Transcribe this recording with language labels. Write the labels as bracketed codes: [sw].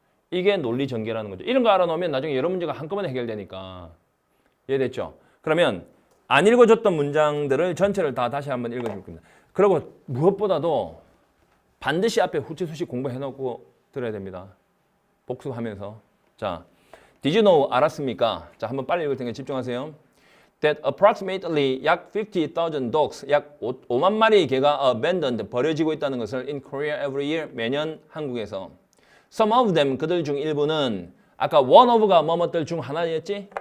[ko] 이게 논리 전개라는 거죠. 이런 거 알아놓으면 나중에 여러 문제가 한꺼번에 해결되니까. 이해됐죠? 그러면 안 읽어줬던 문장들을 전체를 다 다시 한번 읽어줄 겁니다. 그리고 무엇보다도 반드시 앞에 후치수식 공부해놓고 들어야 됩니다. 복습하면서. [en] 자, did you know [ko] 알았습니까? 자, 한번 빨리 읽을 테니까 집중하세요. [en] That approximately [ko] 약 [en] 50,000 dogs, [ko] 약 5만 마리의 개가 [en] abandoned, [ko] 버려지고 있다는 것을 [en] in Korea every year, [ko] 매년 한국에서. [en] Some of them, [ko] 그들 중 일부는 아까 one of가 뭐뭐들 중 하나였지?